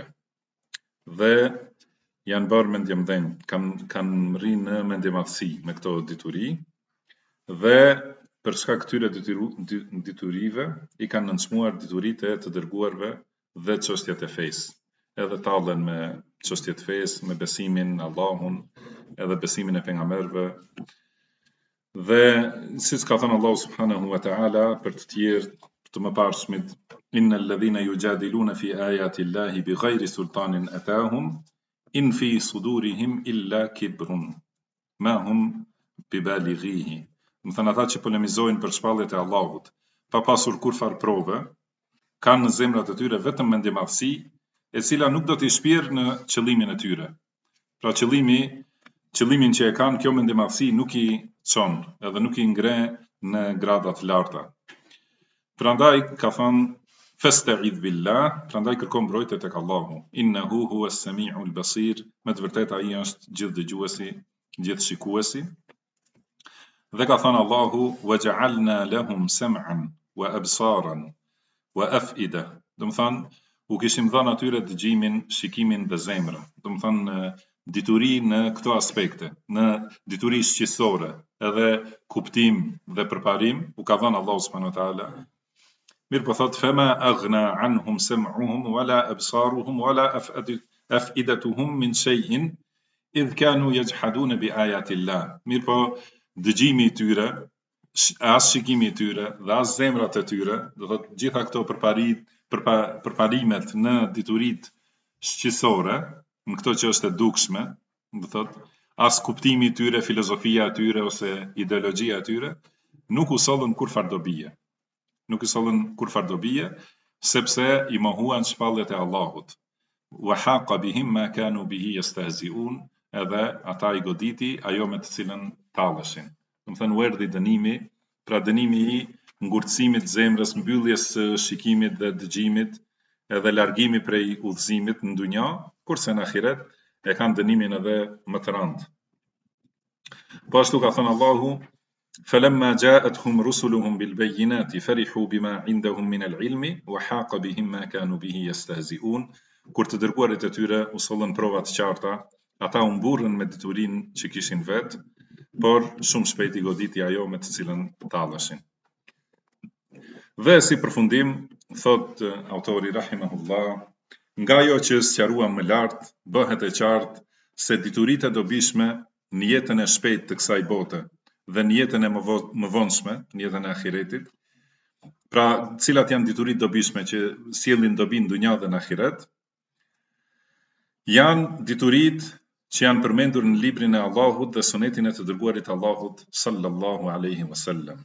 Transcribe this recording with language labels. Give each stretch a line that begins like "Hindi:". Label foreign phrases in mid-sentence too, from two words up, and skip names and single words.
Albanian: Dhe janë bërë mendjemdhenj, kanë rrinë në mendjemadhësi me këto dituri, dhe për shkak këtyre diturive I kanë nënçmuar dituritë e të dërguarve dhe çështjet e fesë. Edhe tallen me çështjet e fesë, me besimin në Allahun, edhe besimin e pejgamberëve. Dhe siç ka thënë Allahu
Arabic: سبحانه وتعالى
Albanian: për të tjerë të mëparshmit,
Arabic: إن الذين يجادلون في آيات الله بغير سلطان أتاهم إن في صدورهم إلا كبر ما هم ببالغيه.
Albanian: Më thënë ata që polemizojnë për shpalljet e Allahut, pa pasur kurfar prove, kanë në zemrat e tyre vetëm mendjemadhësi, e cila nuk do t'i shpirë në qëllimin e tyre. Pra qëllimin që e kanë, kjo mendjemadhësi nuk I çon, edhe nuk I ngre në grada të larta. Prandaj ka thënë
Arabic: فاستعذ بالله,
Albanian: prandaj kërko mbrojtje tek Allahu.
Arabic: إنه هو السميع البصير,
Albanian: me të vërtetë ai është gjithë dëgjuesi, gjithë shikuesi. Dhe ka thënë Allahu
Arabic: وجعلنا لهم سمعا وأبصارا وأفئدة.
Albanian: Do të thonë u kishim dhënë atyre dëgjimin, shikimin dhe zemrën. Do të thonë dituri në këto aspekte, në dituri shqisore, edhe kuptim dhe përparim, u ka dhënë Allahu
Arabic: سبحانه وتعالى.
Albanian: Mirë po thot,
Arabic: فما أغنى عنهم سمعهم ولا أبصارهم ولا أفئدتهم من شيء إذ كانوا يجحدون بآيات الله.
Albanian: Mirë po, dëgjimi I tyre, as shikimi I tyre, dhe as zemrat e tyre, do thot, gjitha këto përparimet në diturit shqisore, në këto që është e dukshme, do thot, as kuptimi I tyre, filozofia e tyre ose ideologjia e tyre, nuk u sollën kurfar dobije. Nuk I sollën kurfar dobije, sepse I mohuan shpalljet e Allahut.
Arabic: وحاق بهم ما كانوا به يستهزئون,
Albanian: edhe ata I goditi ajo me të cilën talleshin. Do të thënë u erdhi dënimi, pra dënimi I ngurtësimit zemrës, mbylljes së shikimit dhe dëgjimit, edhe largimi prej udhëzimit në dunja, kurse në ahiret e kanë dënimin edhe më të rëndë. Po ashtu ka thënë Allahu,
Arabic: فلما جاءتهم رسلهم بالبينات فرحوا بما عندهم من العلم وحاق بهم ما كانوا به يستهزئون.
Albanian: Kur të dërguarit e tyre u sollën prova të qarta, ata u mburrën me diturinë që kishin vetë, por shumë shpejt I goditi ajo me të cilën talleshin. Dhe si përfundim, thot autori rahimahullah, nga ajo që sqaruam më lart, bëhet e qartë se dituritë e dobishme në jetën e shpejtë të kësaj bote dhe në jetën e më vonshme, në jetën e ahiretit, pra cilat janë dituritë dobishme që sjellin dobi në dunja dhe në ahiret, janë dituritë që janë përmendur në librin e Allahut dhe sunetin e të dërguarit Allahut
Arabic: صلى الله عليه وسلم.